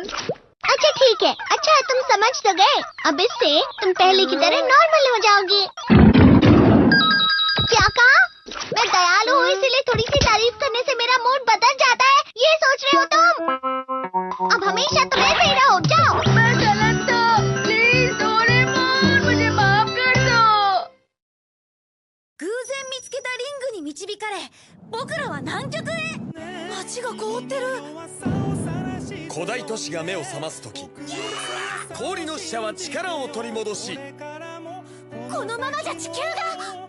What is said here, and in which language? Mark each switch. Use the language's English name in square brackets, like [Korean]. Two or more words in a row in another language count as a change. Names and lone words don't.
[Hindi] अच्छा ठीक है, अच्छा तुम समझ तो गए। अब इससे तुम पहले की तरह नॉर्मल हो जाओगे। क्या कहा? मैं दयालु हूँ इसीलिए थोड़ी सी तारीफ करने से मेरा मूड बदल जाता है, ये सोच रहे हो तुम? अब हमेशा तुम ऐसे ही रहो, जाओ। मैं गलत था, प्लीज डोरेमोन मुझे माफ कर दो। [Japanese] 偶然見つけたリングに導かれ、僕らは南極へ。街が凍ってる。古代都市が目を覚ますとき、氷の使者は力を取り戻し、このままじゃ地球が。